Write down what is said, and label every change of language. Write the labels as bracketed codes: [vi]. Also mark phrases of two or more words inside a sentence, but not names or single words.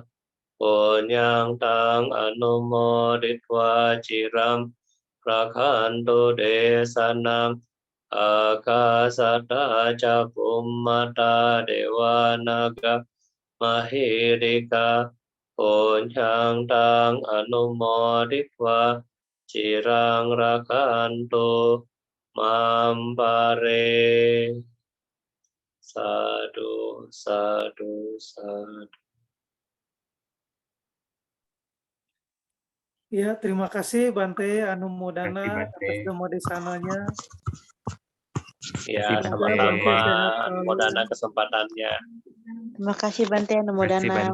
[pi] punyang tang anumoditwa ciram rakantu desanam akasata ca bummata dewa naga mahidika punyang tang anumoditwa cirang rakantu mampare. Sadu, sadu, sadu. [id] Ya, terima kasih Bante Anumodana Terima kasih, Bante. atas demodesananya. Ya, Semoga sama-sama Bante sehat selalu. Anumodana kesempatannya. Terima kasih Bante Terima kasih, Anumodana.